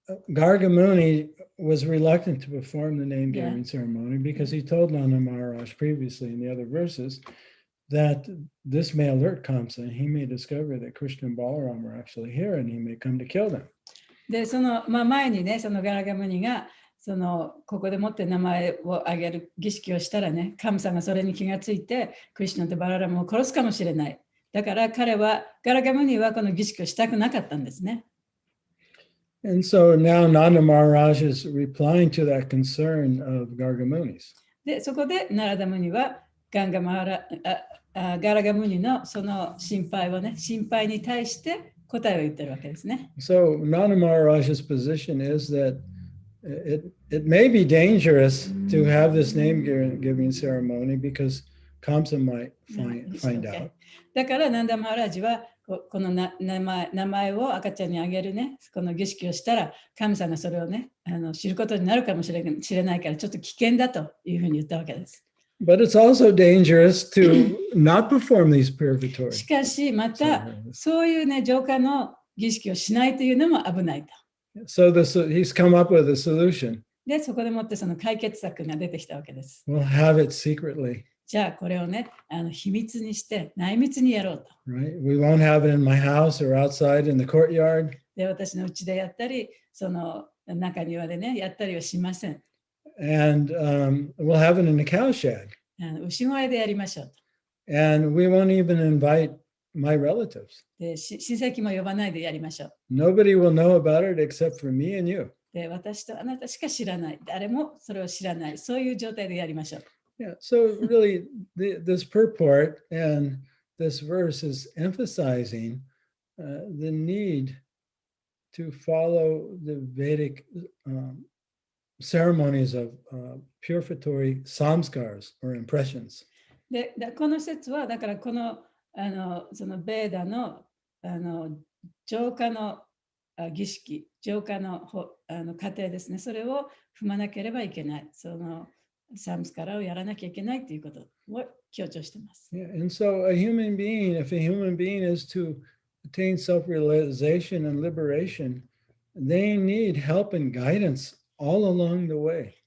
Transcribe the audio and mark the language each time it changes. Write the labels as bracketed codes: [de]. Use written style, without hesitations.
[en] Garga Muni was reluctant to perform the name giving ceremony because he told Nanda Maharaj previously in the other verses that this may alert Kamsa and he may discover that Krishna and Balaram are actually here and he may come to kill them. [ja] で、前にね、そのガラガムニがここでもって名前を挙げる儀式をしたらね、神様がそれに気がついて、クリシュナとバララムを殺すかもしれない。だから彼は、ガラガムニはこの儀式をしたくなかったんですね。 [en] And so now Nanda Maharaj is replying to that concern of Gargamuni's. [ja] で、そこでナラダムニはガラガムニのその心配に対して答えを言ってるわけですね。 [en] So Nanda Maharaj's position is that it may be dangerous to have this name giving ceremony because Kamsa might find out. [ja] だからナンダマハラジはこの名前を赤ちゃんにあげるね、この儀式をしたら神様がそれをね、知ることになるかもしれないからちょっと危険だというふうに言ったわけです。 [en] But it's also dangerous to not perform these purgatories. [ja] しかしまたそういうね、浄化の儀式をしないというのも危ないと。 [en] So he's come up with a solution. [ja] で、そこでもってその解決策が出てきたわけです。 [en] We'll have it secretly. [ja] じゃあこれをね、秘密にして内密にやろうと。 [en] Right? We won't have it in my house or outside in the courtyard. [ja] で、私の家でやったり、その中庭でね、やったりはしません。 [en] And we'll have it in the cowshed. [ja] 牛小屋でやりましょうと。 [en] And we won't even invite my relatives. [ja] で、親戚も呼ばないでやりましょう。 [en] Nobody will know about it except for me and you. [ja] で、私とあなたしか知らない。誰もそれを知らない。そういう状態でやりましょう。 [en] Yeah, so really this purport and this verse is emphasizing the need to follow the Vedic ceremonies of purificatory samskars or impressions. [ja] で、この説はだからこのそのベーダの浄化の儀式、浄化の過程ですね。それを踏まなければいけない。そのサムスカラをやらなきゃいけないということを強調しています。 [en] Yeah, and so a human being, if a human being is to attain self-realization and liberation, they need help and guidance all along the way.